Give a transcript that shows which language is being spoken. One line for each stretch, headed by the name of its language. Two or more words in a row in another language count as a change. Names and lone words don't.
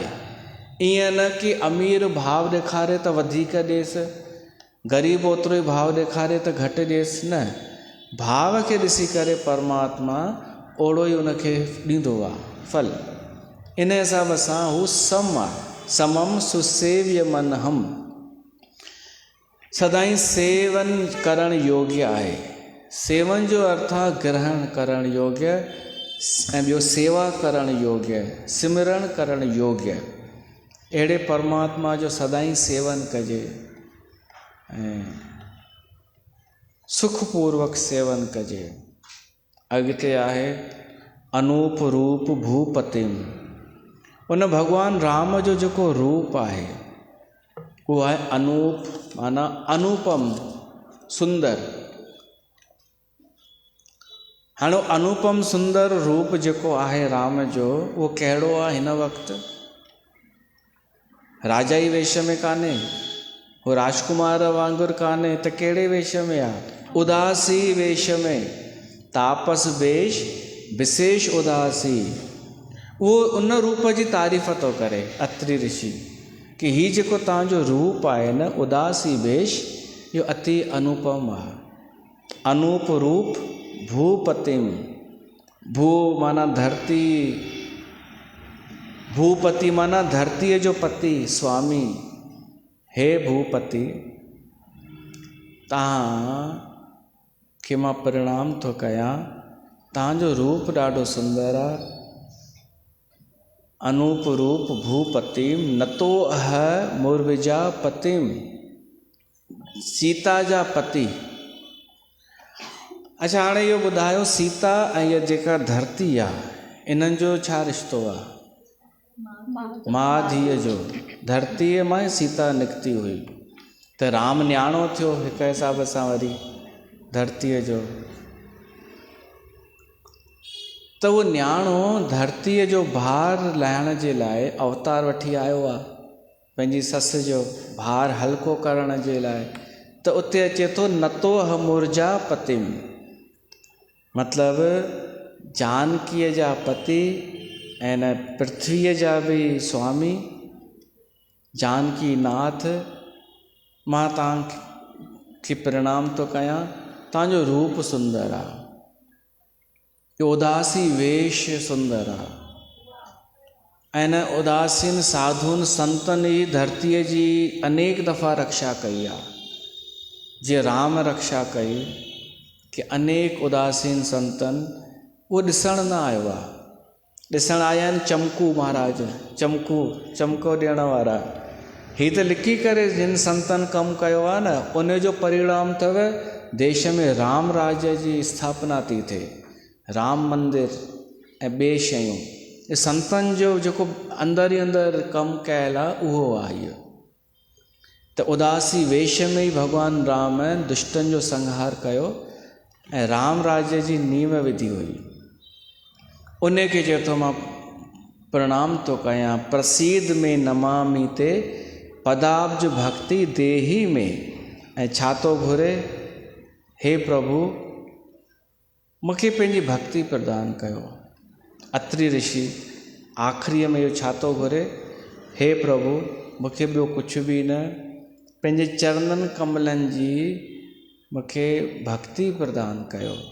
Sindhi: ईअं न कि अमीर भाव ॾेखारे त वधीक ॾिएसि, ग़रीब ओतिरो ई भाव ॾेखारे त घटि ॾिएसि। न, भाव खे ॾिसी करे परमात्मा ओड़ो ई उनखे ॾींदो आहे फल। इन हिसाब सां हू सम आहे।
Sanskrit: समम सुसेव्य मनहम,
Sindhi: सदाई सेवन करण योग्य आहे। सेवन जो अर्थ आहे ग्रहण करण योग्य, ऐं ॿियो सेवा करण योग्य, सिमरण करण योग्य। अहिड़े परमात्मा जो सदाई सेवन कजे ऐं सुखपूर्वक सेवन कजे। अॻिते आहे
Sanskrit: अनूप रूप भूपतिम।
Sindhi: उन भॻवान राम जो जेको रूप आहे उहो आहे अनूप, माना अनुपम, सुंदर। हाणे अनुपम सुंदर रूप जेको आहे राम जो, उहो कहिड़ो आहे हिन वक़्तु? राजाई वेश में कान्हे, उहो राजकुमार वांगुरु कान्हे, त कहिड़े वेश में आहे? उदासी वेश में, तापस वेश विशेष उदासी। उहो उन रूप जी तारीफ़ थो करे अत्रि ऋषि, कि हीउ जेको तव्हांजो रूप आहे न, उदासी वेश, इहो अति अनुपम आहे।
Sanskrit: अनूप रूप भूपतिम,
Sindhi: भू माना धरती, भूपति माना धरती जो पति स्वामी। हे भूपति तहां खे मां प्रणाम थो कयां, तव्हांजो रूप ॾाढो सुंदर आहे।
Sanskrit: अनूप रूप भूपतिम नतो अह मुर्विजा पतिम,
Sindhi: सीता जा पति। अच्छा हाणे इहो ॿुधायो सीता ऐं इहा जेका धरती आहे इन्हनि जो छा रिश्तो आहे? मां धीअ जो। धरतीअ मां ई सीता निकिती हुई, त राम न्याणो थियो हिक हिसाब सां वरी धरतीअ जो। त उहो न्याणो धरतीअ जो भार लाहिण जे लाइ अवतार वठी आयो आहे, पंहिंजी ससु जो भार हल्को करण जे लाइ। त उते अचे थो
Sanskrit: नतो मुर्जा पतिम,
Sindhi: मतिलबु जानकीअ जा पति ऐं न पृथ्वीअ जा बि स्वामी जानकी नाथ। मां तव्हांखे प्रणाम थो कयां, तव्हांजो रूप सुंदर आहे, उदासी वेश सुंदर आहे। ऐं न उदासीन साधुनि संतनि ई धरतीअ जी अनेक दफ़ा रक्षा कई आहे, जीअं राम रक्षा कई कि अनेक उदासीन संतनि उहो ॾिसण न आयो आहे। ॾिसण आया आहिनि चमकू महाराज, चमको ॾियण वारा। हीअ त लिखी करे जिन संतनि कमु कयो आहे न, उन जो परिणाम अथव देश में राम राज्य जी स्थापना थी थिए, राम मंदिर ऐं ॿिए शयूं। इहे संतनि जो जेको अंदरि ई अंदरि कमु कयल आहे उहो आहे इहो। त उदासी वेश में ई भॻवानु राम दुष्टनि जो संहार कयो ऐं राम राज्य जी नींव विधी हुई। उन खे चए थो मां प्रणाम थो कयां,
Sanskrit: प्रसीद में नमामि ते पदाब्ज भक्ति देही में।
Sindhi: ऐं छा थो घुरे? हे प्रभु मूंखे पंहिंजी भक्ति प्रदान कयो। अत्रि ऋषि आख़िरीअ में इहो छा थो घुरे? हे प्रभु मूंखे ॿियो कुझु बि न, पंहिंजे चरणनि कमलनि जी मूंखे भक्ति प्रदान कयो।